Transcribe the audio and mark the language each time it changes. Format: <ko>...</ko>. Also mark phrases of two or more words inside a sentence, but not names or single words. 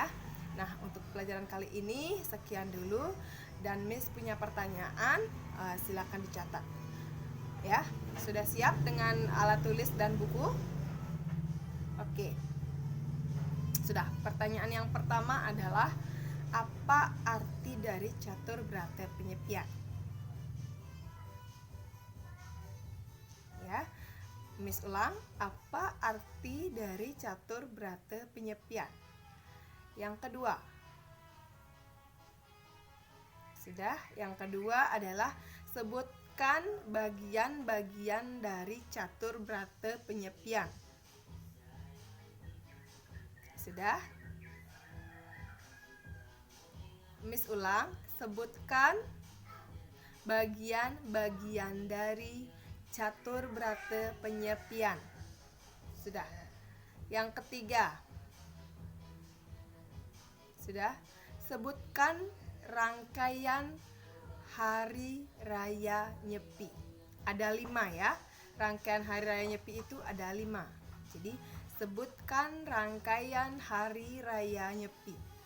<id>Nah, untuk pelajaran kali ini sekian dulu, dan Miss punya pertanyaan, silakan dicatat ya. Sudah siap dengan alat tulis dan buku? Oke. Sudah. Pertanyaan yang pertama adalah apa arti dari catur brata penyepian? Ya, Miss ulang, apa arti dari catur brata penyepian? Yang kedua. Sudah, yang kedua adalah sebutkan bagian-bagian dari catur brata penyepian. Sudah? Miss ulang, sebutkan bagian-bagian dari catur brata penyepian. Sudah. Yang ketiga. Sudah. Sebutkan rangkaian hari raya Nyepi. Ada 5 ya. Rangkaian hari raya Nyepi itu ada 5. Jadi sebutkan rangkaian hari raya Nyepi.</id>